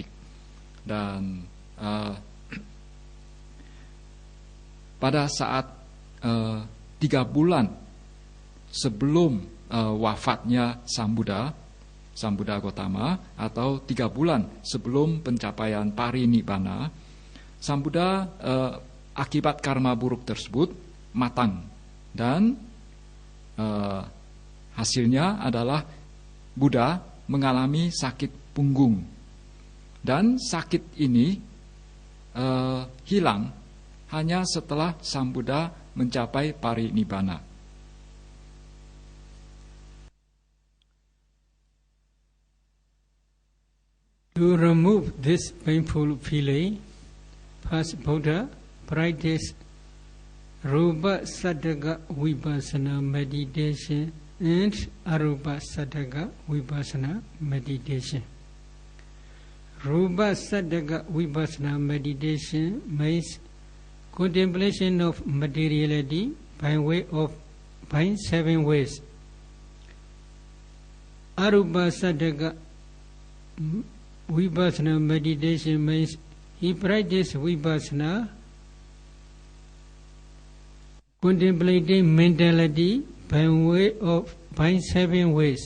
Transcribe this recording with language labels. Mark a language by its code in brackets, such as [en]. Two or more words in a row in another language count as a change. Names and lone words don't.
[id] Dan pada saat 3 bulan sebelum wafatnya Sang Buddha Gautama, atau 3 bulan sebelum pencapaian parinibbana, Sang Buddha akibat karma buruk tersebut matang, dan hasilnya adalah Buddha mengalami sakit punggung, dan sakit ini hilang hanya setelah Sang Buddha mencapai parinibbana. [en] To remove this painful feeling, first Buddha practiced [pi] Rupa Saddhaka Vipassana [en] meditation and [pi] Arupa Saddhaka Vipassana [en] meditation. [pi] Rupa Saddhaka Vipassana [en] meditation means contemplation of materiality by 7 ways. [pi] Arupa Saddhaka Vipassana [en] meditation means he practiced Vipassana, contemplating mentality by 7 ways.